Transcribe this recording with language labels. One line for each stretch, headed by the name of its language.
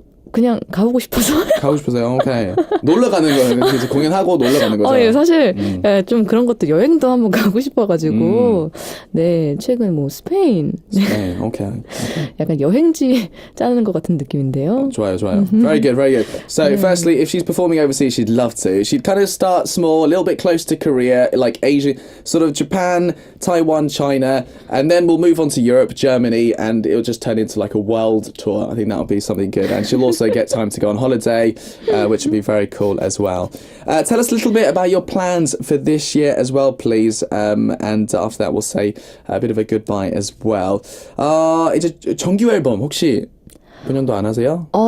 Korean: 그냥 가보고 싶어서. 가고 싶어서요. 오케이. 놀러 가는 거예요. 이제 공연하고 놀러 가는 거죠. 예, 사실 좀 그런 것도 여행도 한번 가고 싶어가지고 네, 최근 뭐 스페인 네, 오케이. 약간 여행지 짜는 것 같은 느낌인데요. 좋아요.
English: Very good, very good. So, firstly, if she's performing overseas, she'd love to. She'd kind of start small, a little bit close to Korea, like Asia, sort of Japan, Taiwan, China, and then we'll move on to Europe, Germany, and it'll just turn into like a world tour. I think that'll be something good. And she'll also get time to go on holiday, which would be very cool as well. Tell us a little bit about your plans for this year as well, please. And after that, we'll say a bit of a goodbye as well.
Korean: 이제 정규 앨범 혹시 분연도 안 하세요?